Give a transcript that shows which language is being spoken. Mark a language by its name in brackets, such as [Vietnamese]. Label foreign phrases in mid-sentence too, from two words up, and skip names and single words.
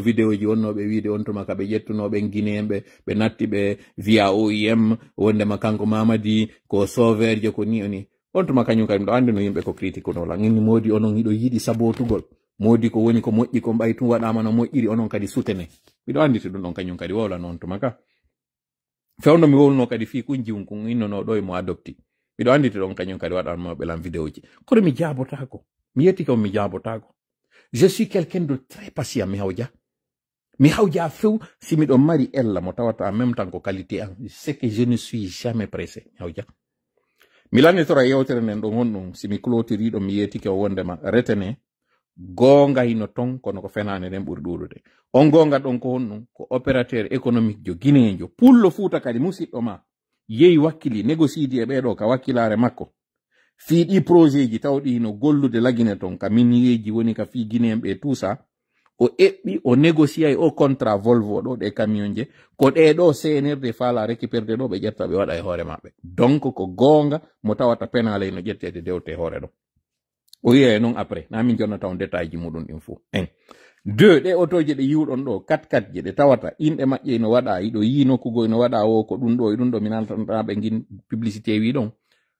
[Fula] vidéo ji wonnoɓe wiide on tuma ka ɓe ƴettunoɓe guinéen ɓe natti ɓe via OIM wondema kanko Mamadi ko sauveur je ko ni oni on tuma kañum kadi miɗo andi no yimɓe ko critique nola inni modi onon hiɗo yiɗi sabotugol modi ko woni ko moƴƴi ko mbay tum waɗama no moƴƴiri onon kadi sutene miɗo anditi ɗum ɗon kañum kadi wowla noon tuma ka fewno mi wowluno kadi fi kunjiwum kon innono ɗo e mo adopti miɗo anditi ɗon kañum kadi waɗanmoɓe lan vidéo ji kono mi jabotako mi yetti kam mi jabotako [French] je suis quelqu'un de très patient [Fula] mi hawja few si miɗon mari ella mo tawata [French] en même temps [Fula] ko qualité an [French] c'est que je ne suis jamais pressé [Fula] mi hawja mi lannitora yewtere nden ɗon honɗum simi clôtiri ɗo mi yetike o wondema retene gonga hino ton kono ko fenane nden ɓuri ɗuɗude on gonga ɗon ko honɗum ko [French] opérateur économique [Fula] jo guinéen pullo Fuuta kadi musidɗo ma yehi wakkili négociidi e ɓeɗo ka wakkilare makko fiiɗi projet ji tawɗi no gollude Lagine ton ka minieji woni ka fi guinéen ɓe [French] tout ça [Fula] o eɓɓi o négociay o contrat Volvo ɗo ɗe camion je ko ɗeɗo senirde faala récupérde ɗo ɓe ƴetta ɓe waɗa e hoore maɓɓe donc ko gonga mo tawata penale no ƴettede dewte hoore ɗo o yiya e noon après na min jonnata on détail ji muɗum ɗin fou 1 2 ɗe otoje ɗe yiwɗon ɗo 4x4 je ɗe tawata inɗe maƴƴe no waɗa iɗo yi nokkugo no waɗa o ko ɗum ɗo e ɗum ɗo mi nantanɗa ɓe gin publicité wi ɗon